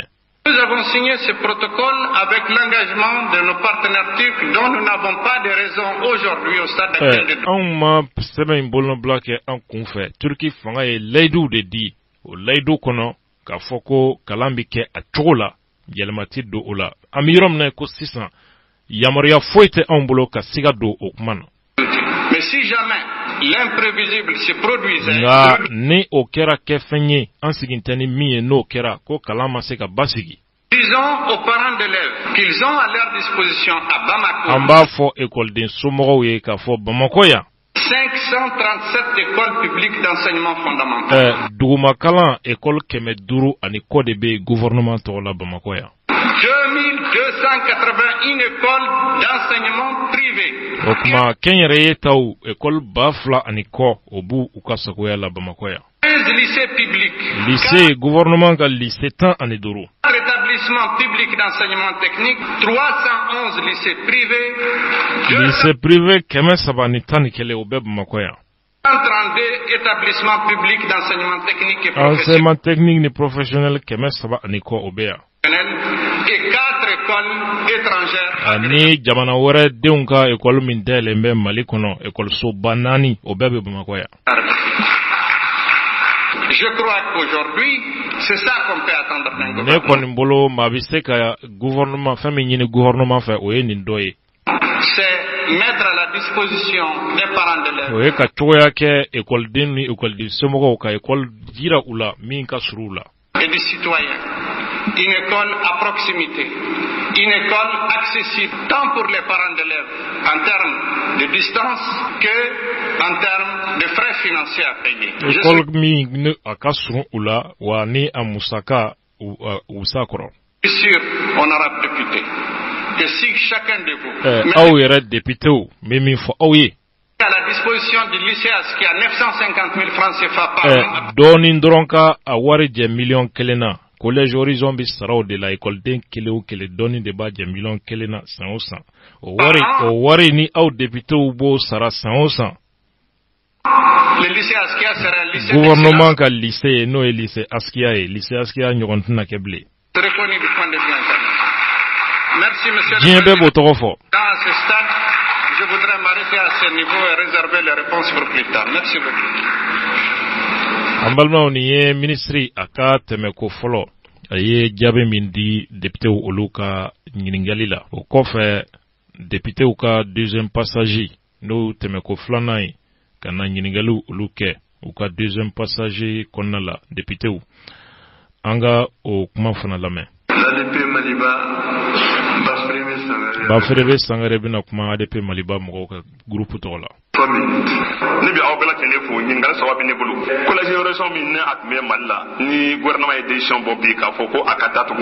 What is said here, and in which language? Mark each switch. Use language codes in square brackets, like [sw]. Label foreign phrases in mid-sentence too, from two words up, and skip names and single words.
[fr] Nous avons signé ce protocole avec l'engagement de nos partenaires turcs dont nous n'avons pas de raison aujourd'hui au stade actuel de [bm] anw ma sɛbɛn in bolonɔbila kɛ an kun fɛ Turki fanga ye layiduw de di o layidu kɔnɔ k'a fɔ ko kalan bɛ kɛ a cogo la yɛlɛma tɛ don o la an bɛ yɔrɔ min na ko sisan yamaruya foyi tɛ anw bolo ka siga don o kuma na. [fr] Mais si jamais l'imprévisible se produisait, [bm] nka ni o kɛra kɛ fɛn ye an sigin tɛ ni min ye n'o kɛra ko kalan ma se ka basigi. [fr] Disons aux parents d'élèves qu'ils ont à leur disposition à Bamako. [bm] An b'a fɔ écoleden somɔgɔw ye k'a fɔ Bamako yan. [fr] 537 écoles publiques d'enseignement fondamental. [bm] Dugumakalan école 500 ani kɔ de bɛ gouvernement tɔgɔ la Bamako yan. [fr] 2281 écoles d'enseignement privé. [bm] O kuma kɛnyɛrɛye taw école 2000 ani kɔ o b'u u ka sagoya la Bamako yan. [fr] 15 lycées publics. Lycée gouvernement [bm] ka lycée 10 [fr] établissements publics d'enseignement technique, 311 lycées privés. Lycée privé [bm] 311 o bɛ Bamako yan. [fr] 132 établissements publics d'enseignement technique et enseignement technique et professionnel [bm] kɛmɛ saba ani kɔ o bɛ yan. [fr] et 4 écoles étrangères. [bm] ani jamana wɛrɛ denw ka école min dayɛlɛn bɛ Mali kɔnɔ écolesoba 4 o bɛɛ bɛ Bamakɔ yan. [fr] Je crois qu'aujourd'hui, c'est ça qu'on peut attendre d'un gouvernement. [bm] ne kɔni bolo maa bɛ se ka gouvernement fɛn min ɲini gouvernement fɛ o ye nin dɔ ye. [fr] C'est mettre à la disposition des parents d'élèves. [bm] o ye ka cogoya kɛ écoleden ni écoleden somɔgɔw ka école jira u la min ka surun u la. [fr] Et des citoyens. Une école à proximité. Une école accessible tant pour les parents d'élèves en termes de distance que en termes de frais financiers à payer. [bm] École min a ka surun u la wa ni a musaka u sa kɔrɔ. [fr] Je suis sûr, honorable député, que si chacun de vous [bm] aw yɛrɛ député o mais min fɔ aw ye [fr] à la disposition du lycée qui a 950 000 francs CFA par an. [bm] dɔɔnin dɔrɔn ka a wari jɛ 1,000,000 na collège horizon bi saraw de la écoleden kelen o kelen dɔɔnin de b'a jɛ 1,000,000 na san o san o wari ni aw député b'o sara san o san. [fr] Le lycée Askia sera un lycée [bm] gouvernement ka lycée n'o ye lycée Askia ye lycée Askia ɲɔgɔn tɛna kɛ bilen. [fr] reconnu du point de vue international. Merci monsieur [bm] diɲɛ bɛɛ b'o tɔgɔ fɔ. [fr] Dans ce stade, je voudrais m'arrêter à ce niveau et réserver les réponses pour plus tard. Merci beaucoup. [bm] An balimaw nin ye ministre a ka tɛmɛko fɔlɔ a ye jaabi min di député olu ka ɲiningali la o kɔfɛ député ka [fr] deuxième passage [bm] n'o tɛmɛko filanan ye ka na ɲiningali olu kɛ u ka [fr] deuxième passage [bm] kɔnɔna la député an ka o kuma fana lamɛn. ADP Maliba Bafrebe Sangare bina kuma ADP Maliba mɔgɔw ka groupe tɔgɔ la. [fr] 3 minutes. [bm] Ne bi aw bɛɛ lajɛlen fo ɲininkali saba bɛ ne bolo. Collège région min ne a tun bɛ Mali la ni gouvernement ye décision bɔ bi k'a fɔ ko a ka datugu.